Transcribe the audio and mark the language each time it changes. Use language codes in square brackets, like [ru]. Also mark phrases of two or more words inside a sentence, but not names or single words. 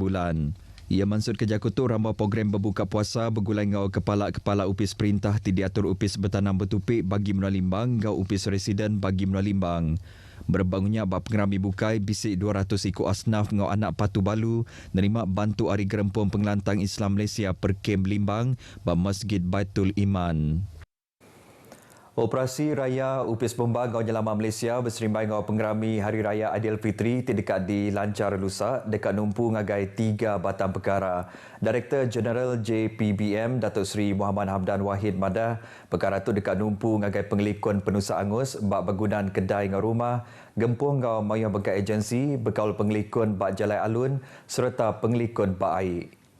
[iba] Ia maksud kerja kutu rambau program berbuka puasa bergulai ngau kepala-kepala upis perintah ti diatur upis bertanam bertupik bagi menua Limbang ngau upis residen bagi menua Limbang. Berbangunnya bab pengerami bukai bisik 200 ikut asnaf ngau anak patu balu nerima bantu hari gerempung pengelantang Islam Malaysia per Kem Limbang bab Masjid Baitul Iman. Operasi Raya Upis Bomba Ngau Nyelamat Malaysia berserimbai ngau pengerami Hari Raya Aidilfitri ti dekat di Lancar Lusa dekat numpu ngagai 3 batang perkara. Direktur Jeneral JPBM Datuk Seri Muhammad Hamdan Wahid Madah, perkara tu dekat numpu ngagai pengelikun penusa angus bak bangunan kedai ngau rumah, gempung ngau mayang bengkai agensi, berkaul pengelikun bak jalai alun serta pengelikun bak air.